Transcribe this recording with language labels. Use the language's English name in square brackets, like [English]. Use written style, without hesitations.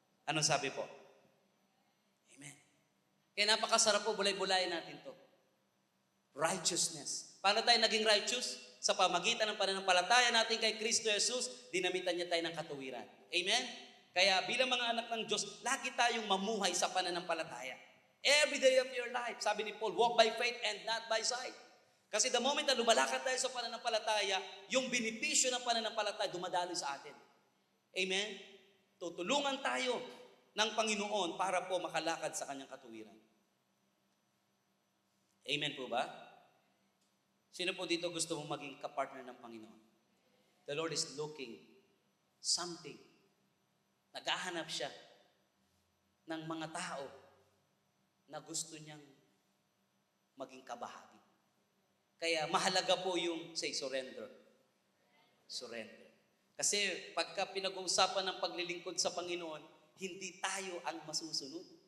[Filipino] Anong sabi po? Amen. Kaya napakasarap po, bulay-bulayan natin to. Righteousness. Paano tayo naging righteous? Sa pamagitan ng pananampalataya natin kay Kristo Jesus, dinamitan niya tayo ng katuwiran. Amen? Kaya bilang mga anak ng Diyos, lagi tayong mamuhay sa pananampalataya. [English] Every day of your life, [Filipino] sabi ni Paul, [English] walk by faith and not by sight. [Filipino] Kasi [English] the moment [Filipino] na lumalakad tayo sa pananampalataya, yung benepisyo ng pananampalataya dumadaloy sa atin. Amen? Tutulungan tayo ng Panginoon para po makalakad sa kanyang katuwiran. Amen po ba? Sino po dito gusto mong maging kapartner ng Panginoon? [English] The Lord is looking something. [Filipino] Naghahanap siya ng mga tao na gusto niyang maging kabahagi. Kaya mahalaga po yung say surrender. Surrender. Kasi pagka pinag-uusapan ng paglilingkod sa Panginoon, hindi tayo ang masusunod.